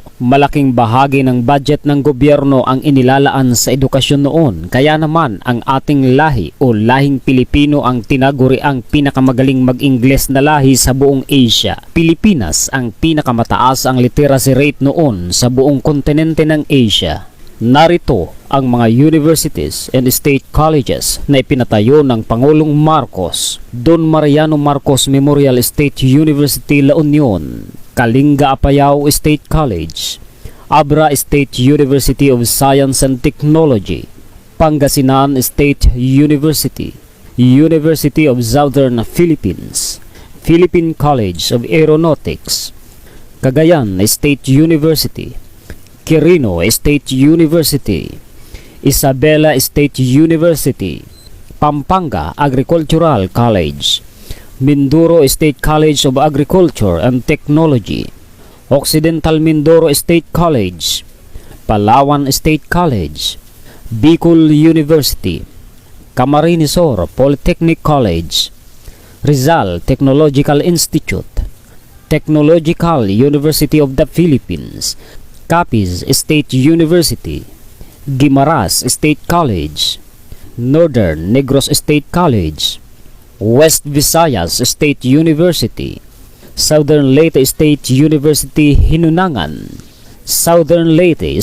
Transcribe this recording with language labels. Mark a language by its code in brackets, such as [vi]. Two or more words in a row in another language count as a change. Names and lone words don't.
[tl] Malaking bahagi ng budget ng gobyerno ang inilalaan sa edukasyon noon. Kaya naman ang ating lahi o lahing Pilipino ang tinaguri ang pinakamagaling mag-Ingles na lahi sa buong Asia. Pilipinas ang pinakamataas ang [en] literacy rate [tl] noon sa buong kontinente ng Asia. Narito ang mga [en] universities and state colleges [tl] na ipinatayo ng Pangulong Marcos: Don Mariano Marcos Memorial State University, La Union; Kalinga Apayao State College; Abra State University of Science and Technology; Pangasinan State University; University of Southern Philippines; Philippine College of Aeronautics; Cagayan State University; Quirino State University; Isabela State University; Pampanga Agricultural College; Mindoro State College of Agriculture and Technology; Occidental Mindoro State College; Palawan State College; Bicol University; Camarines Sur Polytechnic College; Rizal Technological Institute; Technological University of the Philippines; Capiz State University; Guimaras State College; Northern Negros State College; West Visayas State University; Southern Leyte State University, Hinunangan; Southern Leyte